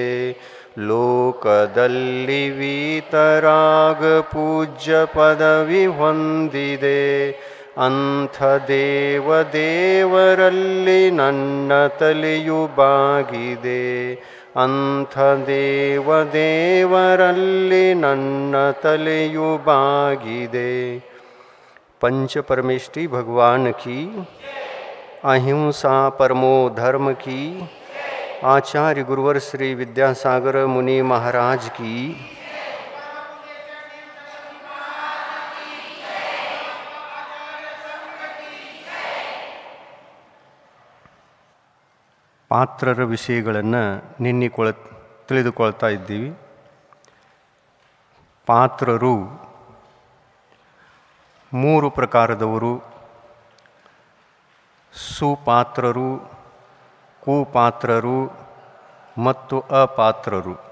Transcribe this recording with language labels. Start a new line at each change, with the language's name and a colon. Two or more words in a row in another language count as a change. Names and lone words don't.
Kannada: ಲೋಕದಲ್ಲಿ ವೀತರಾಗ ಪೂಜ್ಯ ಪದವಿ ಹೊಂದಿದೆ. ಅಂಥ ದೇವರಲ್ಲಿ ನನ್ನ ತಲೆಯು ಬಾಗಿದೆ. ಅಂಥ ದೇವರಲ್ಲಿ ನನ್ನ ತಲೆಯು ಬಾಗಿದೆ.
Hindi: पंचपरमेष्ठी भगवान की, अहिंसा परमो धर्म की, आचार्य गुरुवर श्री विद्यासागर मुनि महाराज की,
Kannada: ಪಾತ್ರರ ವಿಷಯಗಳನ್ನು ತಿಳಿದುಕೊಳ್ತಾ ಇದ್ದೀವಿ. ಪಾತ್ರರು ಮೂರು ಪ್ರಕಾರದವರು: ಸುಪಾತ್ರರು, ಕುಪಾತ್ರರು ಮತ್ತು ಅಪಾತ್ರರು.